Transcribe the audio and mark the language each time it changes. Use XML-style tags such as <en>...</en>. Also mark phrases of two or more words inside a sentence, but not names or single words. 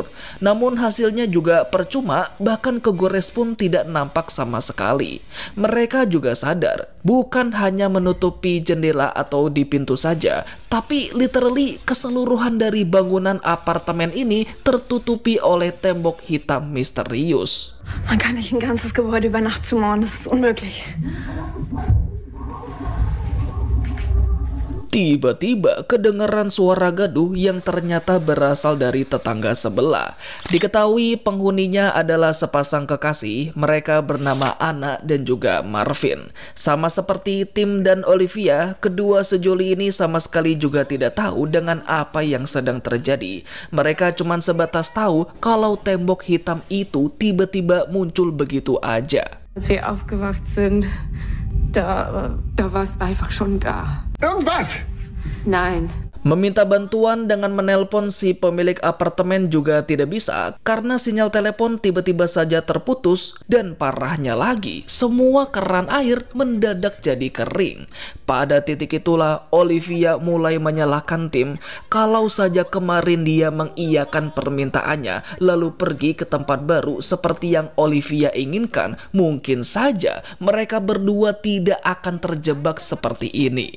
<id>Namun hasilnya juga percuma, bahkan kegores pun tidak nampak sama sekali. Mereka juga sadar, bukan hanya menutupi jendela atau di pintu saja, tapi literally keseluruhan dari bangunan apartemen ini tertutupi oleh tembok hitam misterius.</id> <de>Man kann nicht ein ganzes Gebäude über Nacht zumauern, das ist unmöglich.</de> <id>Tiba-tiba kedengaran suara gaduh yang ternyata berasal dari tetangga sebelah. Diketahui penghuninya adalah sepasang kekasih, mereka bernama Anna dan juga Marvin. Sama seperti Tim dan Olivia, kedua sejoli ini sama sekali juga tidak tahu dengan apa yang sedang terjadi. Mereka cuma sebatas tahu kalau tembok hitam itu tiba-tiba muncul begitu aja.</id> <de>Als wir aufgewacht sind, da war es einfach schon da. Irgendwas! Nein.</de> <id>Meminta bantuan dengan menelpon si pemilik apartemen juga tidak bisa karena sinyal telepon tiba-tiba saja terputus dan parahnya lagi, semua keran air mendadak jadi kering. Pada titik itulah Olivia mulai menyalahkan Tim kalau saja kemarin dia mengiyakan permintaannya lalu pergi ke tempat baru seperti yang Olivia inginkan, mungkin saja mereka berdua tidak akan terjebak seperti ini.</id>